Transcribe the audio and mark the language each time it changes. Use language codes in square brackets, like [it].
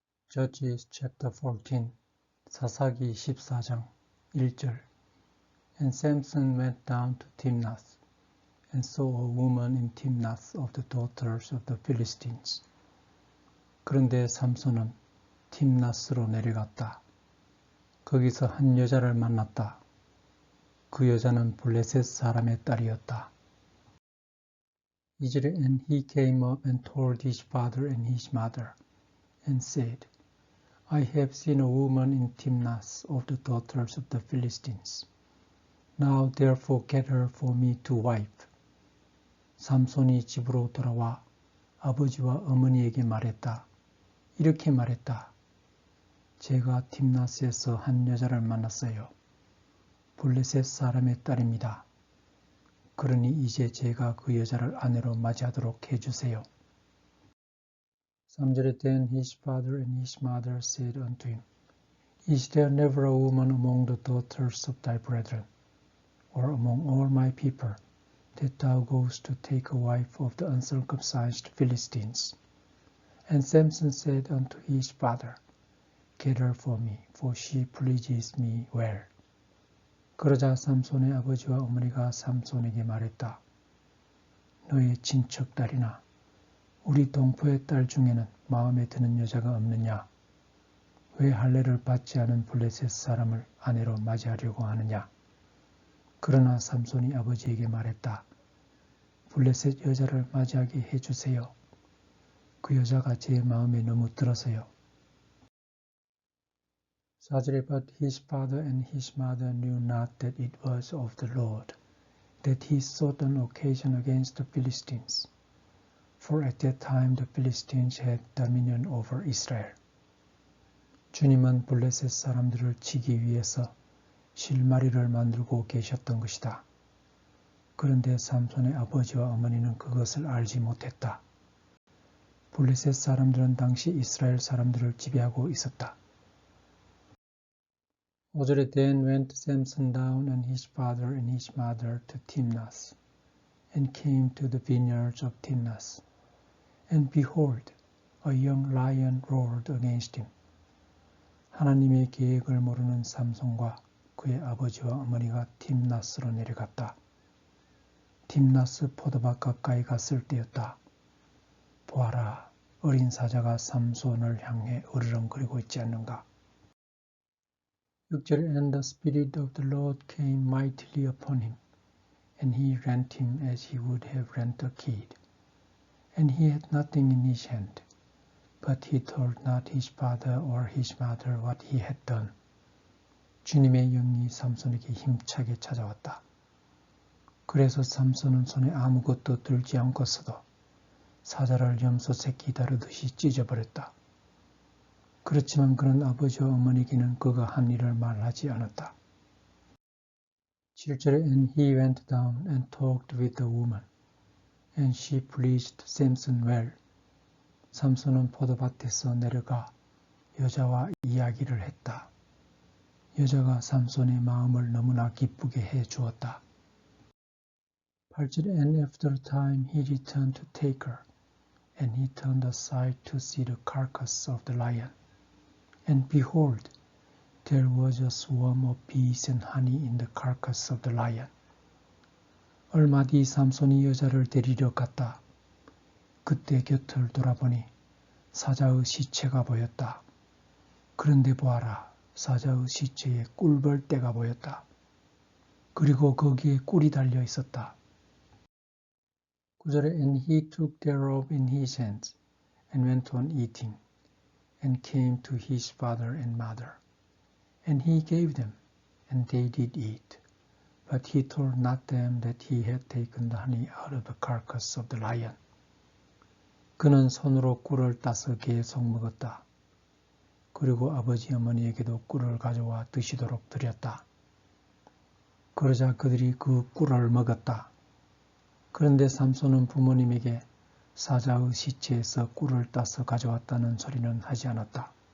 [en] Judges chapter 14 [ko] 사사기 14장 1절 [en] And Samson went down to Timnath and saw a woman in Timnath of the daughters of the Philistines. [ko] 그런데 삼손은 팀나스로 내려갔다. 거기서 한 여자를 만났다. 그 여자는 블레셋 사람의 딸이었다. 2절에 [en] And he came up and told his father and his mother and said, I have seen a woman in Timnath of the daughters of the Philistines. Now therefore get her for me to wife. [ko] 삼손이 집으로 돌아와 아버지와 어머니에게 말했다. 이렇게 말했다. 제가 팀나스에서 한 여자를 만났어요. 블레셋 사람의 딸입니다. 그러니 이제 제가 그 여자를 아내로 맞이하도록 해주세요. 3절에 [en] Then his father and his mother said unto him, Is there never a woman among the daughters of thy brethren, or among all my people, that thou goest to take a wife of the uncircumcised Philistines? And Samson said unto his father, Get her for me, for she pleases me well. [ko] 그러자 삼손의 아버지와 어머니가 삼손에게 말했다. 너의 친척 딸이나 우리 동포의 딸 중에는 마음에 드는 여자가 없느냐? 왜 할례를 받지 않은 블레셋 사람을 아내로 맞이하려고 하느냐? 그러나 삼손이 아버지에게 말했다. 블레셋 여자를 맞이하게 해주세요. 그 여자가 제 마음에 너무 들어서요. 4절에 [en] But his father and his mother knew not that it was of the Lord, that he sought an occasion against the Philistines. For at that time the Philistines had dominion over Israel. [ko] 주님은 블레셋 사람들을 치기 위해서 실마리를 만들고 계셨던 것이다. 그런데 삼손의 아버지와 어머니는 그것을 알지 못했다. 블레셋 사람들은 당시 이스라엘 사람들을 지배하고 있었다. 5절에 [en] Then went Samson down and his father and his mother to Timnath, and came to the vineyards of Timnath. And behold, a young lion roared against him. [ko] 하나님의 계획을 모르는 삼손과 그의 아버지와 어머니가 팀나스로 내려갔다. 팀나스 포도밭 가까이 갔을 때였다. 보아라, 어린 사자가 삼손을 향해 으르렁거리고 있지 않는가. 6절에 [en] And the Spirit of the Lord came mightily upon him, and he rent him as he would have rent a kid. And he had nothing in his hand, but he told not his father or his mother what he had done. [ko] 주님의 영이 삼손에게 힘차게 찾아왔다. 그래서 삼손은 손에 아무것도 들지 않고서도 사자를 염소 새끼 다루듯이 찢어버렸다. 그렇지만 그는 아버지와 어머니에게는 그가 한 일을 말하지 않았다. 7절에 [en] And he went down and talked with the woman, and she pleased Samson well. [ko] 삼손은 포도밭에서 내려가 여자와 이야기를 했다. 여자가 삼손의 마음을 너무나 기쁘게 해 주었다. 8절에 [en] And after a time he returned to take her, and he turned aside to see the carcass of the lion. And behold, there was a swarm of bees and honey in the carcass of the lion. [ko] 얼마 뒤 삼손이 여자를 데리러 갔다. 그때 곁을 돌아보니 사자의 시체가 보였다. 그런데 보아라, 사자의 시체에 꿀벌떼가 보였다. 그리고 거기에 꿀이 달려 있었다. 9절에 [en] And he took thereof in his hands, and went on eating, and came to his father and mother. And he gave them, and they did eat. But he told not them that he had taken the honey out of the carcass of the lion. [ko] 그는 손으로 꿀을 따서 계속 먹었다. 그리고 아버지 어머니에게도 꿀을 가져와 드시도록 드렸다. 그러자 그들이 그 꿀을 먹었다. 그런데 삼손은 부모님에게 사자의 시체에서 꿀을 따서 가져왔다는 소리는 하지 않았다.